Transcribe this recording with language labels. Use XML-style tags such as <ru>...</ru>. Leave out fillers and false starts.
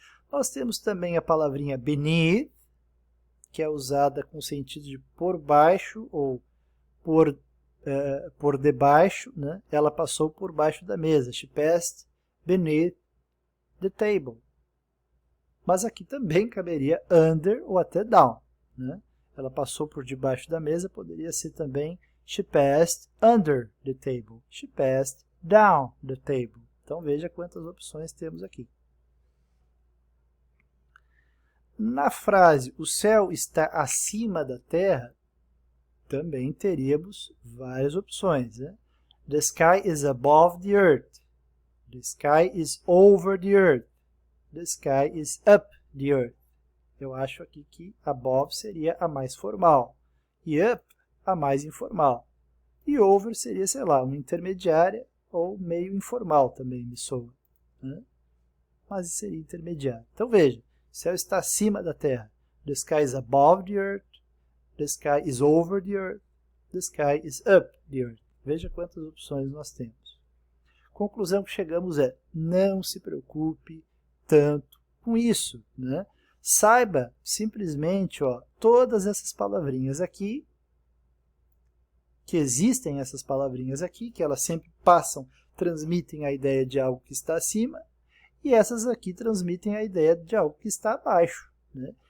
<pt>Nós temos também a palavrinha beneath, que é usada com o sentido de por baixo ou por debaixo. Né? Ela passou por baixo da mesa.</pt> <en>She passed beneath the table.</en> <pt>Mas aqui também caberia under ou até down. Né? Ela passou por debaixo da mesa, poderia ser também</pt> <en>she passed under the table. She passed down the table.</en> <pt>Então veja quantas opções temos aqui. Na frase o céu está acima da terra, também teríamos várias opções. Né?</pt> <en>The sky is above the earth. The sky is over the earth. The sky is up the earth.</en> <pt>Eu acho aqui que above seria a mais formal. E up, a mais informal. E over seria, sei lá, uma intermediária ou meio informal também, me soa. Né? Mas seria intermediário. Então veja, o céu está acima da terra.</pt> <en>The sky is above the earth. The sky is over the earth. The sky is up the earth.</en> <pt>Veja quantas opções nós temos. Conclusão que chegamos é, não se preocupe tanto com isso. Né? Saiba simplesmente todas essas palavrinhas aqui, que existem essas palavrinhas aqui, que elas sempre passam, transmitem a ideia de algo que está acima, e essas aqui transmitem a ideia de algo que está abaixo. Né?</pt>